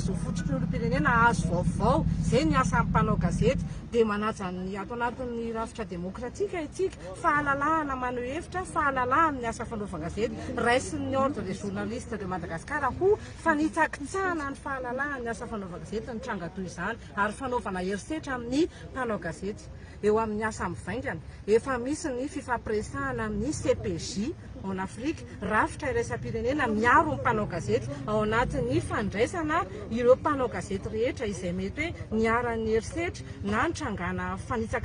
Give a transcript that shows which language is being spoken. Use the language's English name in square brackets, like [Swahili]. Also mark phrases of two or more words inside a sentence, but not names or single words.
[Malagasy] zoafototry ny olom-pirenena azo vaovao zay ny asan'ny mpanao gazety dia manaja ny ato anatin'ny rafitra demokratika itsika fahalalahana maneho hevitra fahalalahana ny asa fanaovan-gazety raisin'ny ordre des journalistes de Madagascar ho fanitsakitsahana ny fahalalahana ny asa fanaovan-gazety ny tranga toy izany ary fanaovana herisetra amin'ny mpanao gazety eo amin'ny asa mivaingana efa misy ny fifampiresahana amin'ny CPJ en Afrique rafitra iraisam-pirenena miaro ny mpanao gazety ao anatin'ny fandraisana ireo mpanao gazety rehetra izay mety hoe niaran'ny herisetra na nitrangana fanitsakitsahana